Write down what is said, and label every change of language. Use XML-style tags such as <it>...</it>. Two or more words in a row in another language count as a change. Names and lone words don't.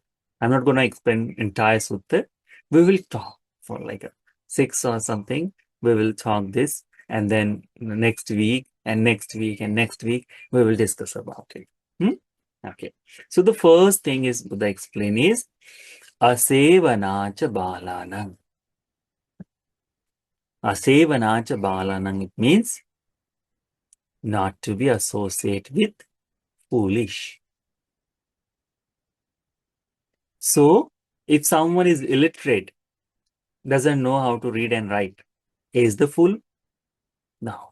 <en>I'm not going to explain entire sutta. We will talk for like a 6 or something. We will talk this, and then next week and next week and next week we will discuss about it. Okay. So the first thing is Buddha explain is</en> <pi>asevanacha balanang. Asevanacha balanang,</pi> <en>it means not to be associated with foolish. So if someone is illiterate, doesn't know how to read and write, is the fool? No.</en>